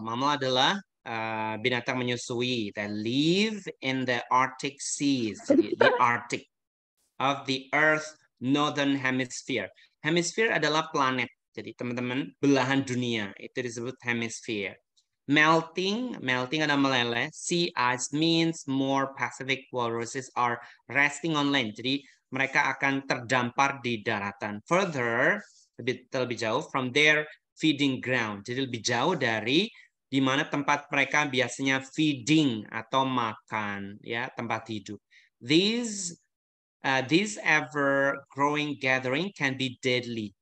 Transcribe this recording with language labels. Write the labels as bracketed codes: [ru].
[en] Mammal [id] adalah binatang menyusui [en] that live in the Arctic seas, the Arctic of the Earth Northern Hemisphere. [id] Hemisphere adalah planet. Jadi teman-teman, belahan dunia itu disebut hemisphere. Melting adalah meleleh. [en] Sea ice means more Pacific walruses are resting on land. [id] Jadi mereka akan terdampar di daratan. Further, lebih jauh [en] from their feeding ground. [id] Jadi lebih jauh dari di mana tempat mereka biasanya feeding atau makan, ya, tempat hidup. [en] These ever-growing gathering can be deadly.